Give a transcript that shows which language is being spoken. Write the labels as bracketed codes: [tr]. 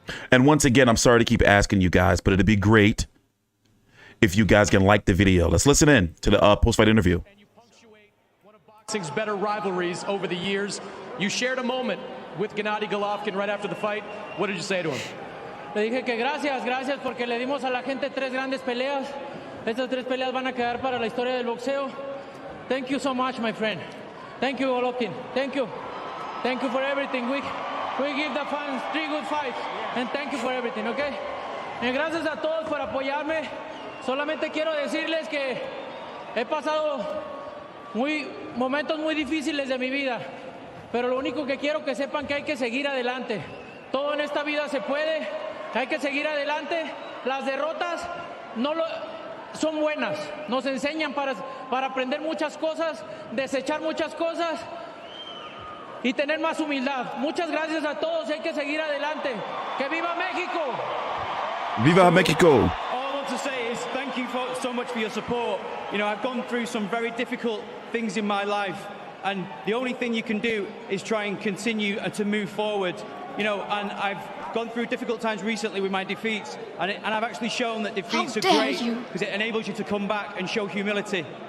[en] And once again, I'm sorry to keep asking you guys, but it'd be great if you guys can like the video. Let's listen in to the post-fight interview. And you punctuate one of boxing's better rivalries over the years. You shared a moment with Gennady Golovkin right after the fight. What did you say to him? [es] Le dije que gracias porque le dimos a la gente 3 grandes peleas. Estas 3 peleas van a quedar para la historia del boxeo. [en] Thank you so much, my friend. Thank you, Golovkin. Thank you. Thank you for everything. We give the fans 3 good fights. And thank you for everything, okay? [es] And gracias a todos por apoyarme. Solamente quiero decirles que he pasado momentos muy difíciles de mi vida, pero lo único que quiero que sepan que hay que seguir adelante. Todo en esta vida se puede, hay que seguir adelante. Las derrotas son buenas, nos enseñan para aprender muchas cosas, desechar muchas cosas y tener más humildad. Muchas gracias a todos y hay que seguir adelante. ¡Que viva México! Viva Mexico! [en] To say is thank you so much for your support. You know, I've gone through some very difficult things in my life, and the only thing you can do is try and continue and to move forward. You know, and I've gone through difficult times recently with my defeats, and I've actually shown that defeats are great because it enables you to come back and show humility.